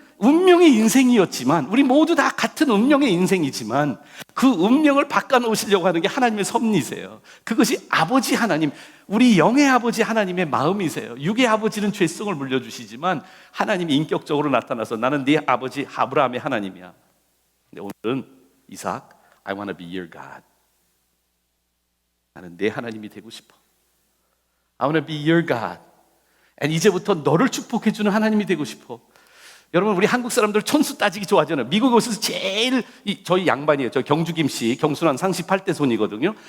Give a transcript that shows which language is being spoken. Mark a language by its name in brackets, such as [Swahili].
[Korean] 운명의 인생이었지만, 우리 모두 다 같은 운명의 인생이지만 그 운명을 바꿔놓으시려고 하는 게 하나님의 섭리세요. 그것이 아버지 하나님, 우리 영의 아버지 하나님의 마음이세요. 육의 아버지는 죄성을 물려주시지만 하나님이 인격적으로 나타나서 나는 네 아버지 아브라함의 하나님이야. 근데 오늘은 [English] 이삭, I want to be your God. [Korean] 나는 내 하나님이 되고 싶어. [English] I want to be your God. [Korean] And 이제부터 너를 축복해주는 하나님이 되고 싶어. 여러분, 우리 한국 사람들 촌수 따지기 좋아하잖아요. 미국에 오셔서 제일 저희 양반이에요. 저 경주김 씨, 경순한 상시 8대 손이거든요.